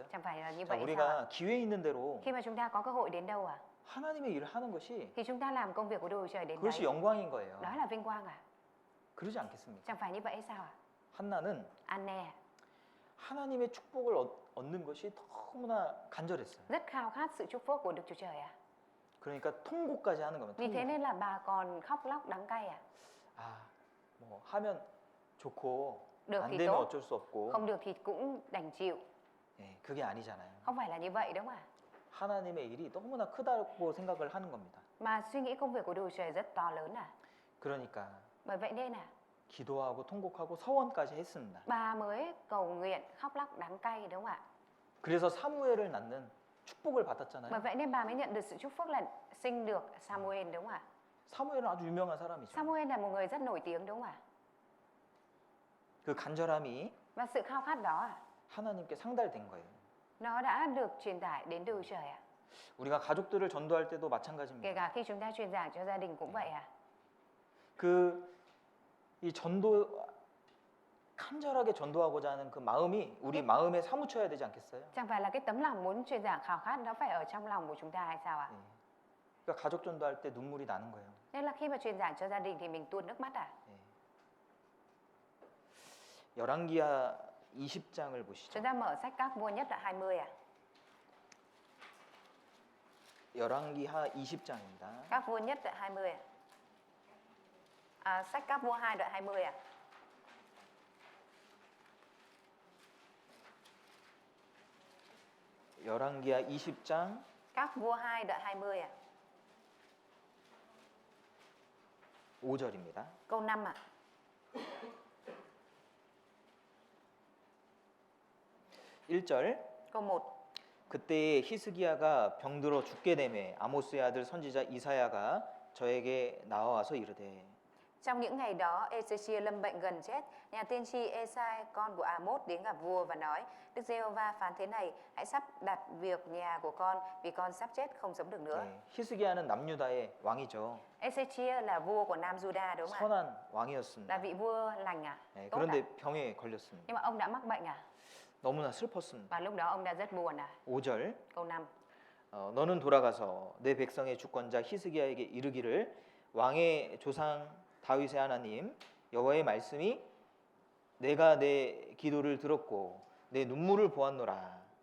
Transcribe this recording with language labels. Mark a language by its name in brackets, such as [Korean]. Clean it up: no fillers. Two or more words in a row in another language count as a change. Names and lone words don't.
[Vietnamese] Chẳng phải là như [Korean] 자, [Vietnamese] vậy sao ạ? [Korean] 우리가 기회 있는 대로 [Vietnamese] Khi mà chúng ta có cơ hội đến đâu à? [Korean] 하나님의 일을 하는 것이 [Vietnamese] Thì chúng ta làm công việc của Đức Chúa Trời đến [Korean] 그것이 [Vietnamese] đấy. [Korean] 영광인 거예요. [Vietnamese] Đó là vinh quang à? [Korean] 그러지 않겠습니까? [Vietnamese] Chẳng phải như vậy sao ạ? [Korean] 한나는 [Vietnamese] Anne [Korean] 하나님의 축복을 얻는 것이 너무나 간절했어요. [Vietnamese] rất khao khát sự chúc phúc của Đức Chúa Trời à? [Korean] 그러니까 통곡까지 하는 겁니다. [Vietnamese] Vì thế [Korean] 통곡. [Vietnamese] nên là bà còn khóc lóc đắng cay à? [Korean] 아, 뭐 하면 좋고 [Vietnamese] Được [Korean] 안 [Vietnamese] thì [Korean] 되면 [Vietnamese] tốt, [Korean] 어쩔 수 없고. [Vietnamese] không được thì cũng đành chịu. [Korean] 예, 그게 아니잖아요. [Vietnamese] Không phải là như vậy đúng không ạ? [Korean] 하나님의 일이 너무나 크다고 생각을 하는 겁니다. [Vietnamese] Mà suy nghĩ công việc của Đức Chúa Trời rất to lớn à? [Korean] 그러니까 [Vietnamese] Bởi vậy nên à, [Korean] 기도하고 통곡하고 서원까지 했습니다. [Vietnamese] bà mới cầu nguyện khóc lóc đắng cay đúng không ạ? [Korean] 그래서 사무엘을 낳는 축복을 [Vietnamese] Bởi [Korean] 받았잖아요. [Vietnamese] vậy nên bà mới nhận được sự chúc phúc là sinh được Samuel đúng không ạ? [Korean] 사무엘은 아주 유명한 사람이죠. [Vietnamese] Samuel là một người rất nổi tiếng đúng không ạ? [Korean] 그 간절함이 [Vietnamese] Và sự khao khát đó à, [Korean] 하나님께 상달된 거예요. [Vietnamese] nó đã được truyền tải đến Đức Chúa Trời à? [Korean] 우리가 가족들을 전도할 때도 [Vietnamese] Kể [Korean] 마찬가지입니다. [Vietnamese] cả khi chúng ta truyền giảng cho gia đình cũng vậy à? [Korean] 이 전도 간절하게 전도하고자 하는 그 마음이 우리 마음에 사무쳐야 되지 않겠어요? [Vietnamese] Chẳng phải là cái tấm lòng muốn truyền giảng khao khát nó phải ở trong lòng của chúng ta hay sao ạ? [Korean] 예. 그러니까 가족 전도할 때 눈물이 나는 거예요. [Vietnamese] Nên là khi mà truyền giảng cho gia đình thì mình tuôn nước mắt à? [Korean] 예. 열왕기하 20장을 보시죠. [Vietnamese] Chúng ta mở sách Các Vua Nhất đoạn 20 à? [Korean] 열왕기하 20장입니다. [Vietnamese] Các Vua Nhất đoạn 20 à? Sách Các Vua 2 đoạn 20 à? [Korean] 열왕기하 20장 [Vietnamese] Các Vua 2 đoạn 20 à? [Korean] 5절입니다. [Vietnamese] Câu 5 à? [Korean] 일절 [Vietnamese] Câu 1. [Korean] 그때에 히스기야가 병들어 죽게 되매 아모스의 아들 선지자 이사야가 저에게 나와와서 이르되 [Vietnamese] Trong những ngày đó, Ezechia lâm bệnh gần chết. Nhà tiên tri Esai, con của Amos, đến gặp vua và nói: Đức Giê-hô-va phán thế này: hãy sắp đặt việc nhà của con, vì con sắp chết không sống được nữa. [Korean] 네, 히스기야는 남유다의 왕이죠. [Vietnamese] Ezechia là vua của Nam Juda đúng không ạ? [Korean] 선한 [Vietnamese] Là [Korean] 왕이었습니다. [Vietnamese] vị vua lành à? [Korean] 네, [Vietnamese] Tốt à? [Korean] 그런데 병에 걸렸습니다. [Vietnamese] Nhưng mà ông đã mắc bệnh à? [Korean] 너무나 슬펐습니다. [Vietnamese] Và lúc đó ông đã rất buồn à? [Korean] 5절 [Vietnamese] Câu 5. [Korean] 너는 돌아가서 내 백성의 주권자 히스기야에게 이르기를 왕의 조상 다윗의 하나님 여호와의 말씀이 내가 내 기도를 들었고 내 눈물을 보았노라.